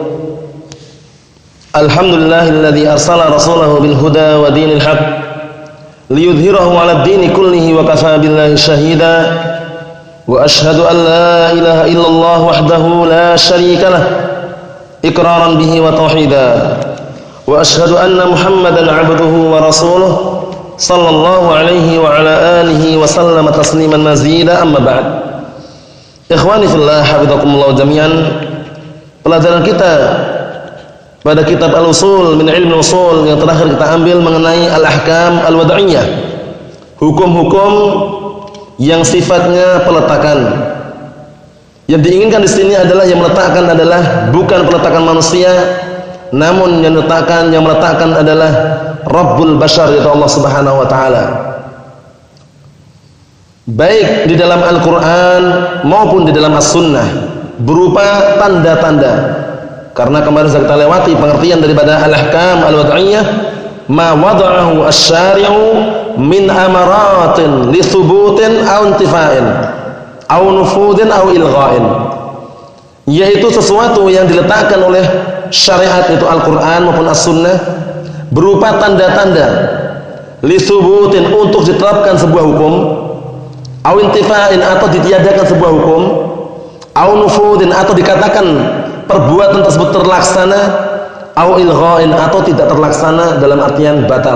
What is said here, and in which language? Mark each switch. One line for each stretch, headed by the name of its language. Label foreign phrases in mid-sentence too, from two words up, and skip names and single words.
Arabic: الحمد لله الذي أرسل رسوله بالهدى ودين الحق ليظهره على الدين كله وكفى بالله شهيدا وأشهد أن لا إله إلا الله وحده لا شريك له إقرارا به وتوحيدا وأشهد أن محمدا عبده ورسوله صلى الله عليه وعلى آله وسلم تسليما مزيدا. أما بعد, إخواني في الله حفظكم الله جميعا.
Indonesian: Pelajaran kita pada kitab Al-Usul min Ilmi Usul yang terakhir kita ambil mengenai
Arabic: الأحكام الوضعية,
Indonesian: hukum-hukum yang sifatnya peletakan. Yang diinginkan di sini adalah yang meletakkan adalah bukan peletakan manusia, namun yang meletakkan adalah
Arabic: رب البشر,
Indonesian: yaitu Allah
Arabic: سبحانه وتعالى.
Indonesian: Baik di dalam Al-Qur'an maupun di dalam As-Sunnah berupa tanda-tanda. Karena kemarin sudah kita lewati pengertian daripada
Arabic: الأحكام الوضعية, ما وضعه الشارع من أمارة لثبوت أو انتفاء أو نفوذ أو إلغاء,
Indonesian: yaitu sesuatu yang diletakkan oleh syariat itu Al-Qur'an maupun As-Sunnah berupa tanda-tanda
Arabic: لثبوت
Indonesian: untuk diterapkan sebuah hukum,
Arabic: أو انتفاء
Indonesian: atau ditiadakan sebuah hukum,
Arabic: أو نفوذ
Indonesian: atau dikatakan perbuatan tersebut terlaksana,
Arabic: أو إلغاء
Indonesian: atau tidak terlaksana dalam artian batal.